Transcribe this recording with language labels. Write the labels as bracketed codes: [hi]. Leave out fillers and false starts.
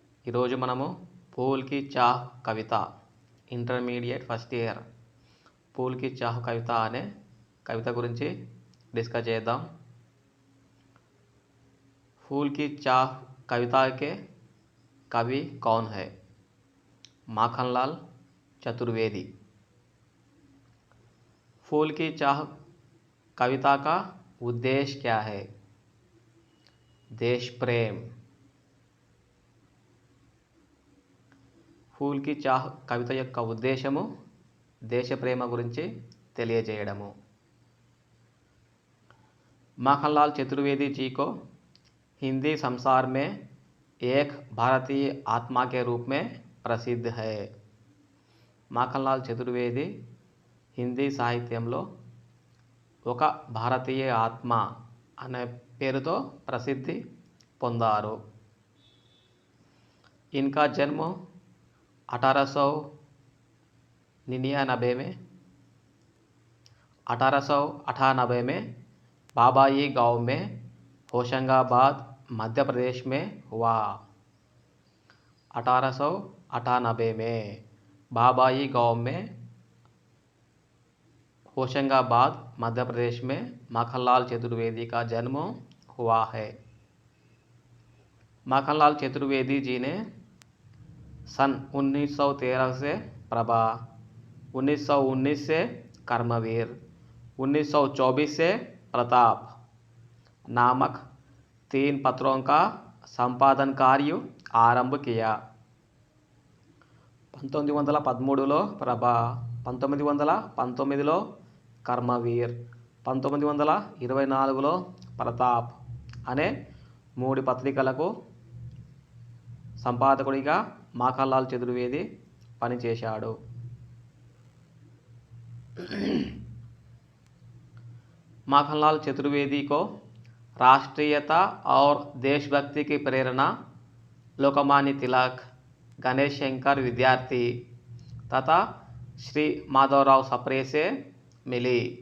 [te] ఈరోజు మనము ఫూల్ కి చాహ్ కవిత ఇంటర్మీడియట్ ఫస్ట్ ఇయర్ ఫూల్ కి చాహ్ కవిత అనే కవిత గురించి డిస్కస్ చేద్దాం. [hi] फूल की चाह कविता के कवि कौन है? माखनलाल चतुर्वेदी. फूल की चाह कविता का उद्देश्य क्या है? देश प्रेम. [te] ఫూల్ కి చాహ్ కవిత యొక్క ఉద్దేశము దేశ ప్రేమ గురించి తెలియజేయడము. [hi] माखनलाल चतुर्वेदी जी को हिंदी संसार में एक भारतीय आत्मा के रूप में प्रसिद्ध है. [te] మాఖన్లాల్ చతుర్వేది హిందీ సాహిత్యంలో ఒక భారతీయ ఆత్మ అనే పేరుతో ప్రసిద్ధి పొందారు. [hi] इनका जन्म 1898 में बाबाई गांव में होशंगाबाद मध्य प्रदेश में हुआ. 1898 में बाबाई गांव में होशंगाबाद मध्य प्रदेश में माखनलाल चतुर्वेदी का जन्म हुआ है. माखनलाल चतुर्वेदी जी ने सन 1913 से प्रभा, 1919 से कर्मवीर, 1924 से प्रताप नामक 3 पत्रों का संपादन कार्य आरंभ किया. [te] 1913లో ప్రభ, 1919లో కర్మవీర్, 1924లో ప్రతాప్ అనే 3 పత్రికలకు సంపాదకుడిగా మాఖన్లాల్ చతుర్వేది పనిచేశాడు. [hi] माखनलाल चतुर्वेदी को राष्ट्रीयता और देशभक्ति की प्रेरणा लोकमान्य तिलक, गणेश शंकर विद्यार्थी तथा श्री माधवराव सप्रे से मिली.